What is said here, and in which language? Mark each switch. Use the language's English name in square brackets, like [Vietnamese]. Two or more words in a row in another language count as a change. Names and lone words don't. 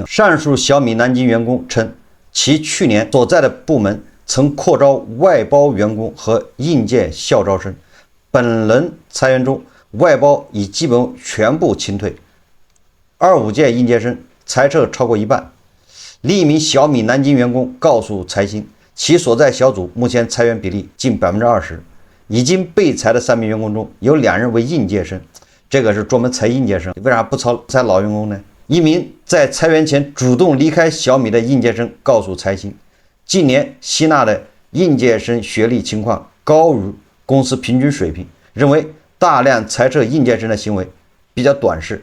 [Chinese] 上述小米南京員工稱，其去年所在的部門曾擴招外包員工和应届校招生，本轮裁员中外包已基本全部清退，25届应届生裁撤超过一半。另一名小米南京员工告诉财新，其所在小组目前裁员比例近20%，已經被裁的3 名員工中有2人為應屆生，這個是專門裁應屆生，為啥不裁老員工呢？一名在裁員前主動離開小米的應屆生告訴財新，近年吸納的應屆生學歷情況高於公司平均水平，認為大量裁撤應屆生的行為比較短視。